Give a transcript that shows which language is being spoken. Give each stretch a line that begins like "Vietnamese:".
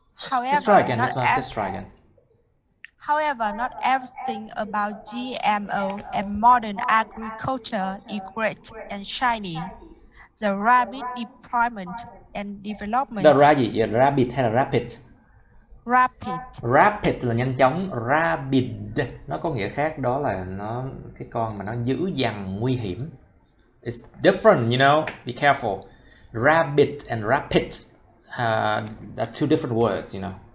English: However, just try again, just try again. However, not everything about GMO and modern agriculture is great and shiny. The rapid deployment and development.
Vietnamese: Rapid hay là rapid?
English: Rapid.
Vietnamese: Rapid là nhanh chóng, rapid nó có nghĩa khác, đó là nó cái con mà nó dữ dằn, nguy hiểm.
English: It's different, you know. Be careful. Rapid and rapid are two different words, you know.